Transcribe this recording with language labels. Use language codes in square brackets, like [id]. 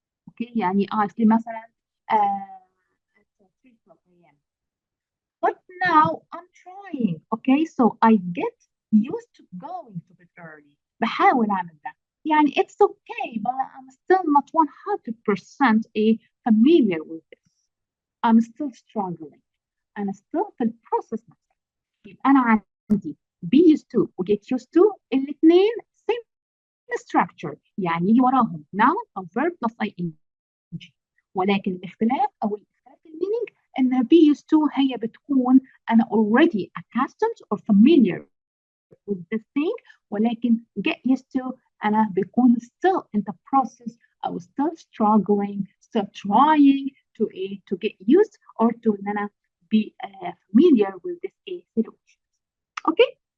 [en] Okay, [ar] يعني [en] sleep مثلا at 3 p.m. But now I'm trying. Okay, so I get used to going to bed early. [ar] بحاول أعمل ده. يعني [en] it's okay, but I'm still not 100% familiar with this. I'm still struggling. [ar] أنا still في البروسيس نفسها. يبقى أنا عندي be used to و get used to الاثنين [en] same structure، [ar] يعني يجي وراهم noun أو [en] verb plus ing. [ar] ولكن الاختلاف في المينينج ان be used to هي بتكون انا already accustomed or familiar with this thing، ولكن get used to انا بكون [en] still in the process او still struggling, still trying to get used or to [ar] ان انا [en] be familiar with this situation. Okay?